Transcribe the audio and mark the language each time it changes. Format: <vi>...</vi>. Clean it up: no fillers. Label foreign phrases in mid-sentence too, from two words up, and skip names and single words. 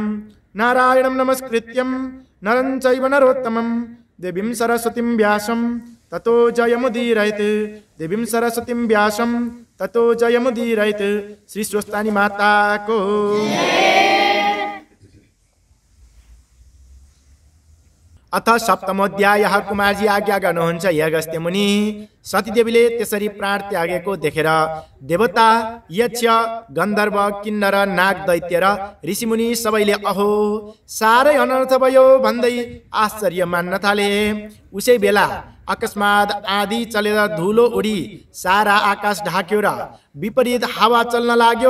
<sa>नारायणं नमस्कृत्यं नरं चैव नरोत्तमं देवीं सरस्वतीं व्यासं ततो जयमुदीरयेत्। देवीं सरस्वतीं व्यासं ततो जयमुदीरयेत्। श्री स्वस्थानी माता को अथ सप्तमोध्याय।</sa> <ne>कुमारजी आज्ञा गर्नुहुन्छ हे अगस्त्य मुनि। सतीदेवीले त्यसरी प्राण त्यागेको देखेर देवता, यक्ष, गन्धर्व, किन्नर, नाग, दैत्य र ऋषिमुनि सबैले अहो साह्रै अनर्थ भयो भन्दै आश्चर्य मान्न थाले। उसै बेला अकस्मात आँधी चलेर धुलो उडी सारा आकाश ढाक्यो र विपरीत हावा चल्न लाग्यो।</ne>